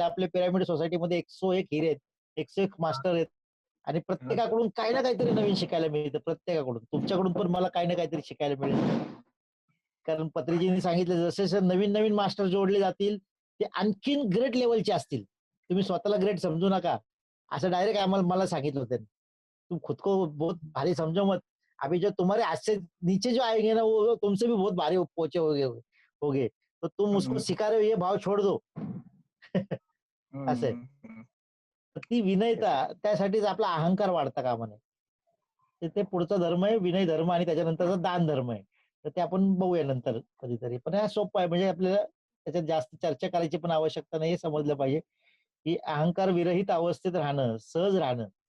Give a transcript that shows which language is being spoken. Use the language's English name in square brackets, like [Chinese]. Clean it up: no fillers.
[Marathi] आपल्या पिरामिड सोसायटीमध्ये 101 हिरे आहेत, 101 मास्टर आहेत आणि प्रत्येकाकडून काही ना काहीतरी नवीन शिकायला मिळतं. प्रत्येकाकडून, तुमच्याकडून पण मला काही ना काहीतरी शिकायला मिळेल. कारण पत्रीजींनी सांगितलं जसे जसे नवीन नवीन मास्टर जोडले जातील ते आणखीन ग्रेट लेवलचे असतील. तुम्ही स्वतःला ग्रेट समजू नका, असं डायरेक्ट आम्हाला मला सांगितलं होतं. [Hindi] तुम खुद को बहुत भारी समझो मत, अभी जो तुम्हारे हाथ से नीचे जो आएंगे ना वो तुमसे भी बहुत भारी पहुंचे होगे, तो तुम उसको सिखा रहे हो ये भाव छोड़ दो. [Marathi] असं आहे. तर ती विनयता, त्यासाठीच आपला अहंकार वाढता कामा नये. ते पुढचा धर्म आहे विनय धर्म आणि त्याच्यानंतरचा दान धर्म आहे. तर ते आपण बघूया नंतर कधीतरी. पण हा सोपं आहे, म्हणजे आपल्याला त्याच्यात जास्त चर्चा करायची पण आवश्यकता नाही, हे समजलं पाहिजे की अहंकार विरहित अवस्थेत राहणं, सहज राहणं.